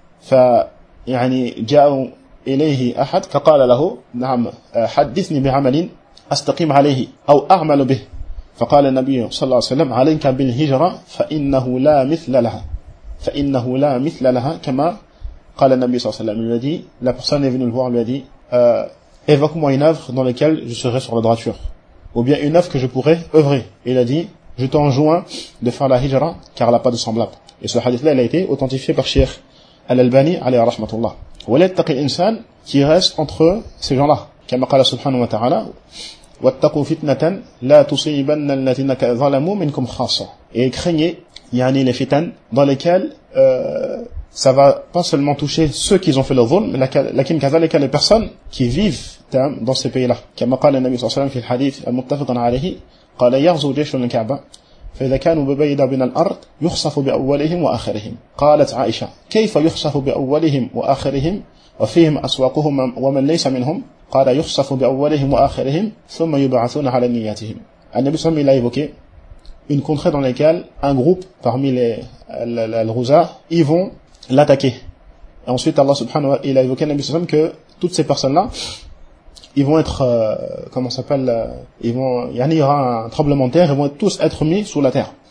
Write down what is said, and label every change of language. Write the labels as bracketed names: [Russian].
[Arabic] Fa, Yanni, jaou, إليه أحد فقال له نعم حدثني بعمل أستقيم عليه أو أعمل به فقال النبي صلى الله عليه وسلم عليك بالهجرة فإنه لا مثل لها فإنه لا مثل لها كما قال النبي صلى الله عليه وسلم الذي [French] la personne est venue le voir lui a dit évoque-moi une œuvre dans laquelle je serai sur la droiture ou bien une œuvre que je pourrais œuvrer. Il a dit je t'enjoins de faire la hijra car elle n'a pas de semblable. Et ce hadith là il a été authentifié par Cheikh Al-Albani alayhi rahmatullah. [Arabic] وَلَيَتَّقِ الْإِنسَانِ [French] qui reste entre ces gens-là. [Arabic] كما قال سبحانه وتعالى وَاتَّقُوا فِتْنَةً لَا تُصِيبَنَّ الَّذِينَكَ ظَلَمُوا مِنْكُمْ خَاصَةً. [French] Et craignez, يعني les fitans, dans lesquelles ça va pas seulement toucher ceux qui ont fait le dhulm, [Arabic] لكن كذلك [French] les personnes qui vivent dans ces pays-là. [Arabic] كما قال النبي صلى الله عليه وسلم في الحديث المتفق عليه قال يغزو جيش الكعبة فإذا كانوا ببيدا بين الأرض يخصف بأولهم وآخرهم. قالت عائشة كيف يخصف بأولهم وآخرهم وفيهم أسواقهم ومن ليس منهم؟ قال يخصف بأولهم وآخرهم ثم يبعثون على نياتهم. النبي صلى الله عليه وسلم [French] une contrée dans laquelle un groupe parmi les rousas ils vont l'attaquer. Ensuite Allah subhanahu wa ta'ala il a évoqué [Arabic] النبي صلى الله عليه وسلم [French] que toutes ces personnes là ils vont être, il y aura un tremblement de terre, ils vont tous être mis sous la terre.